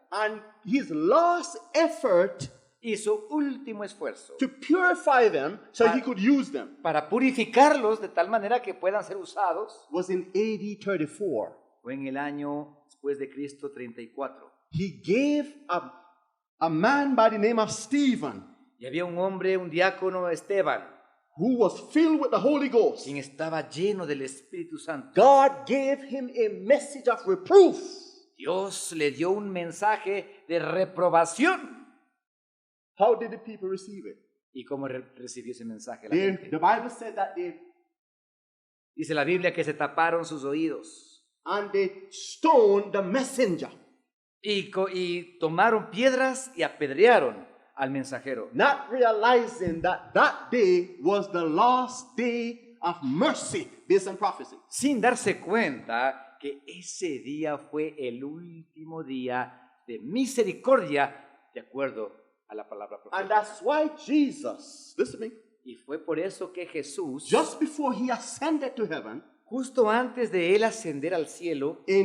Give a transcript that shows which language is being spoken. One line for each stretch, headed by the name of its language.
English: And His last effort
Spanish: y su último esfuerzo
English: to purify them so He could use them
Spanish: para purificarlos de tal manera que puedan ser usados
English: was in AD 34.
Spanish: fue en el año después de Cristo 34.
English: He gave a man by the name of Stephen,
Spanish: Y había un hombre, un diácono, Esteban,
English: who was filled with the Holy Ghost.
Spanish: quien estaba lleno del Espíritu Santo.
English: God gave him a message of reproof.
Spanish: Dios le dio un mensaje de reprobación.
English: How did the people receive it?
Spanish: ¿Y cómo recibió ese mensaje la gente?
English: The Bible said that
Spanish: Dice la Biblia que se taparon sus oídos
English: they stoned the messenger,
Spanish: y tomaron piedras y apedrearon al mensajero,
English: not realizing that that day was the last day of mercy based on prophecy.
Spanish: sin darse cuenta que ese día fue el último día de misericordia de acuerdo a la palabra
English: And that's why Jesus, listen to me,
Spanish: Y fue por eso que Jesús,
English: just before he ascended to heaven,
Spanish: justo antes de él ascender al cielo,